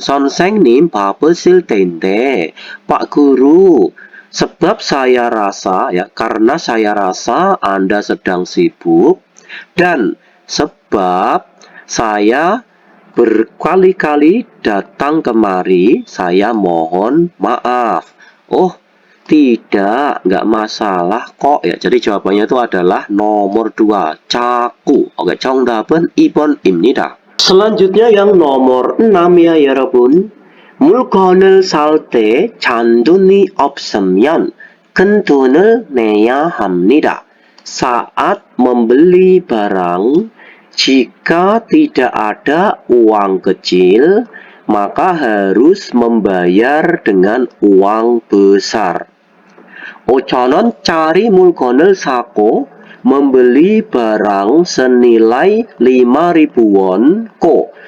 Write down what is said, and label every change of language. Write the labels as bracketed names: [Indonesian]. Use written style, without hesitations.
[Korean] 선생님 바쁘실 텐데. [Indonesian] Pak Guru, sebab saya rasa ya karena saya rasa Anda sedang sibuk dan sebab saya berkali-kali datang kemari, saya mohon maaf. Oh, tidak, nggak masalah kok ya. Jadi jawabannya itu adalah nomor 2, caku. [Korean] Oke, 정답은 2번입니다. [Indonesian] Selanjutnya yang nomor 6 ya 여러분. [Korean] 물건을 살 때 잔돈이 없으면 큰 돈을 내야 합니다. [Indonesian] Saat membeli barang, jika tidak ada uang kecil, maka harus membayar dengan uang besar. 5,000원 cari [Korean] 물건을 사고, [Indonesian] membeli barang senilai 5.000 won ko.